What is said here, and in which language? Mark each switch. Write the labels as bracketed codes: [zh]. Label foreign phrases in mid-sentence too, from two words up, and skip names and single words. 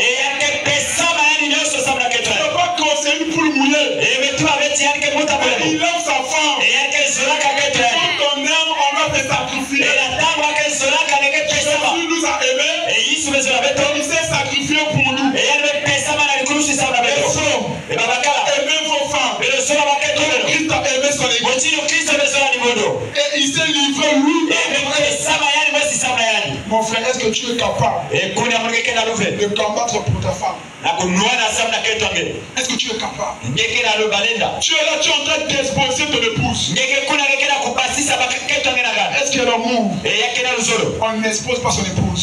[ktu] yake pesama yani nyonso samuna keto [fr] Il ne va pas conseiller une poule mouillée. [ktu] metuma beti yani ke muta bole [fr] Il aime sa femme. [ktu] yake zolaka keto [fr] Quand on aime, on va te sacrifier. [ktu] na tangu ake zolaka neke pesama [fr] Jésus nous a aimés. [ktu] yisu bezola beto [fr] Il s'est sacrifié pour nous. [ktu] yani pesama na likurusi samuna [fr] Les [ktu] beto [fr] femmes, [ktu] babakala [fr] aimez vos femmes. [ktu] bezola baketo [fr] Christ a aimé son église. [ktu] motino kristo bezola libondo [fr] Et il s'est livré lui. [ktu] pesama yani mwesi samuna yani [fr] Mon frère, est-ce que tu es capable de combattre pour ta femme? Est-ce que tu es capable? Tu es là, tu es en train d'exposer ton épouse. Est-ce qu'il y a l'amour? On n'expose pas son épouse.